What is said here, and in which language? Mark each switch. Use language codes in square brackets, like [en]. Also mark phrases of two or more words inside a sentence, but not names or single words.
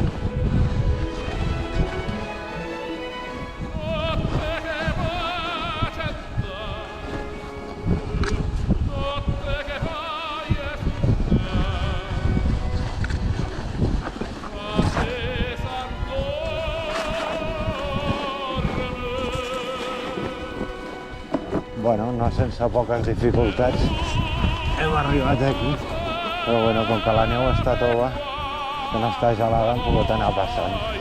[it] Notte che pace dà, notte che fai e ma se s'addorme. [ca] Bueno, no sense poques dificultats hem arribat aquí, però bueno, com que la neu està tova, que no està gelada, hem pogut anar passant.